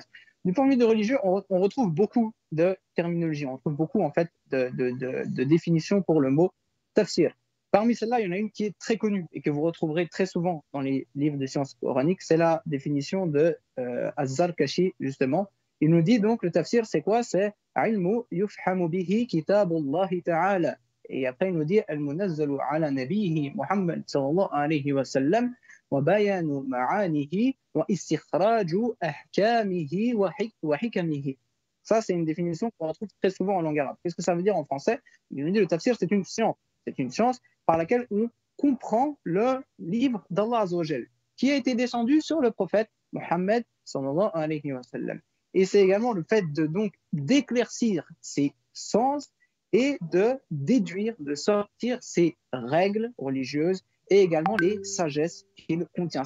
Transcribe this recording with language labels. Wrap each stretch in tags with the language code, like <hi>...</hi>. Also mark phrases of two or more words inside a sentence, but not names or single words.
<fr>Du point de vue de religieux, on retrouve beaucoup de terminologie, on retrouve beaucoup en fait de définitions pour le mot tafsir. Parmi celles-là, il y en a une qui est très connue et que vous retrouverez très souvent dans les livres de sciences coraniques, c'est la définition de Az-Zarkashi, justement. Il nous dit donc le tafsir, c'est quoi?</fr> <ar>C'est علم يفهم به كتاب الله تعالى.</ar> <fr>Et après, il nous dit</fr> <ar>المنزل على نبيه محمد صلى الله عليه وسلم وبيان معانيه واستخراج أحكامه وحكمه.</ar> <fr>Ça, c'est une définition qu'on retrouve très souvent en langue arabe. Qu'est-ce que ça veut dire en français? Il nous dit le tafsir, c'est une science. C'est une science par laquelle on comprend le livre d'Allah</fr> <ar>عز وجل,</ar> <fr>qui a été descendu sur le prophète Muhammad</fr> <ar>صلى الله عليه وسلم.</ar> <fr>Et c'est également le fait donc d'éclaircir ses sens et de déduire, de sortir ses règles religieuses et également les sagesses qu'il contient.</fr>